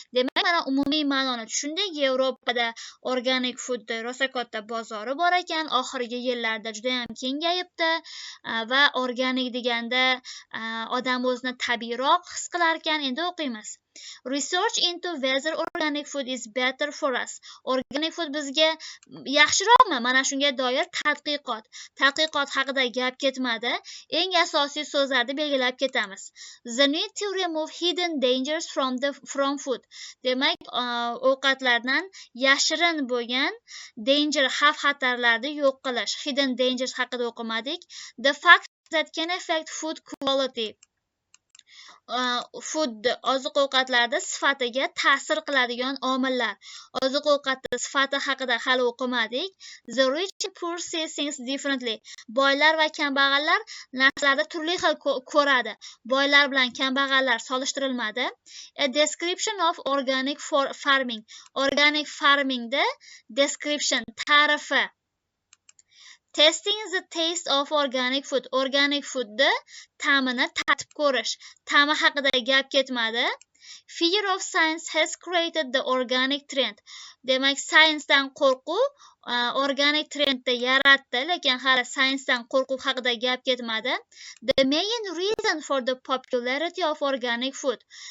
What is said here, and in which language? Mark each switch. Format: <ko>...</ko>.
<uz>Demak, mana umumiy ma'noni tushundik. Yevropada organik foodda rosa katta bozori bor ekan, oxirgi yillarda juda ham kengayibdi va organik deganda odam o'zini tabiiyroq his qilar ekan. Endi o'qiymiz.</uz> <en>Research into whether organic food is better for us.</en> <uz>Organic food bizga yaxshiroqmi? Mana shunga doir tadqiqot. Tadqiqot haqida gap ketmadi. Eng asosiy so'zlarni belgilab ketamiz.</uz> <en>The need to remove hidden dangers from food.</en> <uz>Demak, ovqatlardan yashirin bo'lgan danger xavf-xatarlarni yo'q qilish. Hidden dangers haqida o'qimadik.</uz> <en>The fact that can affect food quality.</en> <uz>Food oziq-ovqatlarda sifatiga ta'sir qiladigan omillar. Oziq-ovqatning sifati haqida hali o'qimadik.</uz> <en>The rich and poor see things differently.</en> <uz>Boylar va kambag'allar narsalarni turli xil ko'radi. Boylar bilan kambag'allar solishtirilmadi.</uz> <en>A description of organic farming.</en> <uz>Organic farmingda description ta'rifi.</uz> <en>Testing the taste of organic food.</en> <uz>Organic foodni ta'mini tatib ko'rish. Ta'mi haqida gap ketmadi.</uz> <en>Fear of science has created the organic trend.</en> <uz>Demak, science-dan qo'rquv organic trendni yaratdi, lekin hali science-dan qo'rquv haqida gap ketmadi.</uz> <en>The main reason for the popularity of organic food.</en>